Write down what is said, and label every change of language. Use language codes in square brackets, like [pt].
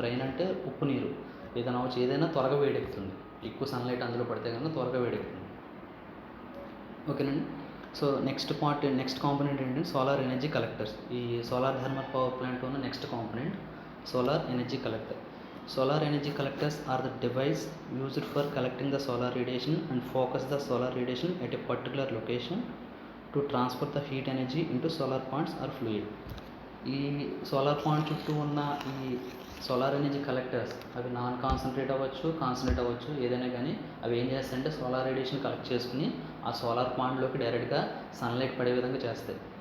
[te] Brain అంటే ఉప్పు నీరు ఏదైనా అవ్వచ్చు, ఏదైనా త్వరగా వేడెక్కుతుంది. ఎక్కువ సన్లైట్ అందులో పడితే కన్నా త్వరగా వేడెక్కుతుంది. ఓకేనండి. సో నెక్స్ట్ కాంపోనెంట్ ఏంటంటే సోలార్ ఎనర్జీ కలెక్టర్స్. ఈ సోలార్ థర్మల్ పవర్ ప్లాంట్లో ఉన్న next component solar energy collector. [en] Solar energy collectors are the device used for collecting the solar radiation and focus the solar radiation at a particular location to transfer the heat energy into solar ponds or fluid. [te] ఈ solar pond చుట్టూ ఉన్న ఈ solar energy collectors అవి non concentrate అవ్వచ్చు, concentrate అవ్వచ్చు, ఏదైనా కానీ అవి ఏం చేస్తాయంటే సోలార్ రేడియేషన్ కలెక్ట్ చేసుకుని ఆ సోలార్ పాండ్లోకి డైరెక్ట్గా సన్లైట్ పడే విధంగా చేస్తాయి.